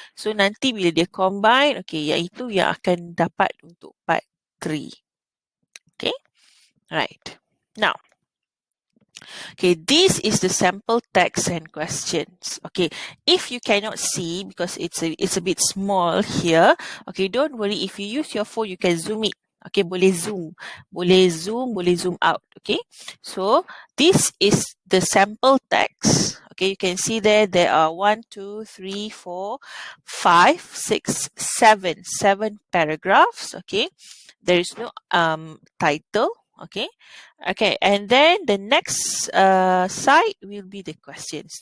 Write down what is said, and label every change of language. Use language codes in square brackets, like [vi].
[ms] So nanti bila dia combine, okay, iaitu yang akan dapat untuk part 3. [en] Okay, right. Now, okay, this is the sample text and questions. Okay, if you cannot see because it's a bit small here, okay, don't worry. If you use your phone, you can zoom it. [ms] Okay, boleh zoom, boleh zoom out. [en] Okay, so this is the sample text. Okay, you can see there are 1, 2, 3, 4, 5, 6, 7 paragraphs. Okay, there is no title. Okay. Okay, and then the next side will be the questions.